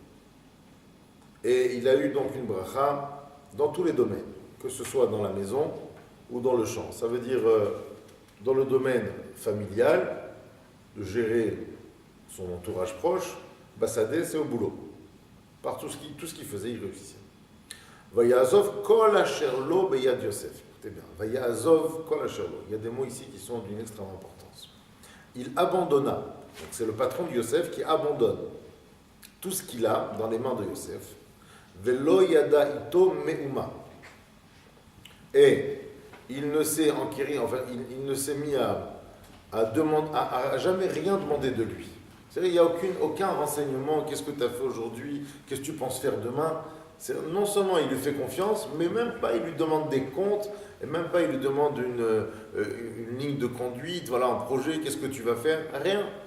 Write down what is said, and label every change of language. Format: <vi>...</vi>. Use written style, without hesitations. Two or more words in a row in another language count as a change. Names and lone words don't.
<fr>Et il a eu donc une bracha dans tous les domaines, que ce soit dans la maison ou dans le champ. Ça veut dire dans le domaine familial, de gérer son entourage proche, Bassadé, c'est au boulot. Par tout ce qu'il faisait, il réussissait.</fr> <he>ויעזב כל אשר לו ביד יוסף.</he> <fr>Écoutez bien.</fr> <he>ויעזב כל אשר לו.</he> <fr>Il y a des mots ici qui sont d'une extrême importance. Il abandonna. Donc c'est le patron de Yosef qui abandonne tout ce qu'il a dans les mains de Yosef.</fr> <he>ולא ידע אתו מאומה.</he> <fr>Et il ne s'est enquéri, enfin, il ne s'est mis à jamais rien demander de lui. C'est-à-dire, il n'y a aucun renseignement, qu'est-ce que tu as fait aujourd'hui, qu'est-ce que tu penses faire demain, Non seulement il lui fait confiance, mais même pas il lui demande des comptes, et même pas il lui demande une ligne de conduite, voilà un projet, qu'est-ce que tu vas faire, rien.</fr>